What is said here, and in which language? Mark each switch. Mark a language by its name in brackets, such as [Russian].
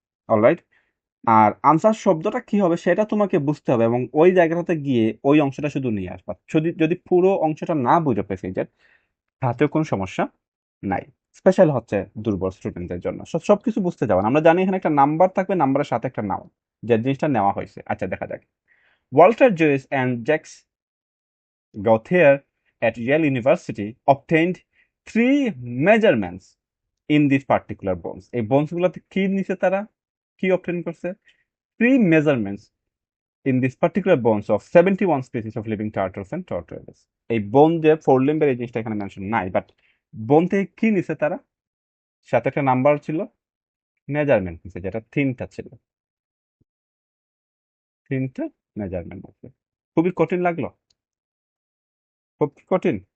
[Bangla] Alright, আর answer শব্দটা কি হবে সেটা তোমাকে বুঝতে হবে, এবং ওই জায়গাটাতে গিয়ে ওই অংশটা শুধু নিয়ে আসবা। যদি যদি পুরো অংশটা না বুঝে পেসেজের, তাতেও কোনো সমস্যা নাই। স্পেশাল হচ্ছে দুর্বল স্টুডেন্টদের জন্য। সবকিছু বুঝতে যাবেন, আমরা জানি এখানে একটা নাম্বার থাকবে, নাম্বারের সাথে একটা নাম, যে জিনিসটা নেওয়া হয়েছে। আচ্ছা দেখা যাক। [English] Walter Joyce and Jacques Gauthier at Yale University obtained 3 measurements in these particular bones। [Bangla] এই বোনসগুলোতে কি নিছে তারা, কি অবটেন করছে? [English] 3 measurements in this particular bones of 71 species of living turtles and tortoises। [Bangla] এই বোন যে ফোর লিম্বের এই জিনিসটা এখানে মেনশন নাই, বাট বোন থেকে কি নিছে তারা? সাথে একটা নাম্বার ছিল, মেজারমেন্ট নিছে, যেটা 3টা ছিল, 3টা মেজারমেন্ট আছে। খুবই কঠিন লাগলো? খুব কঠিন?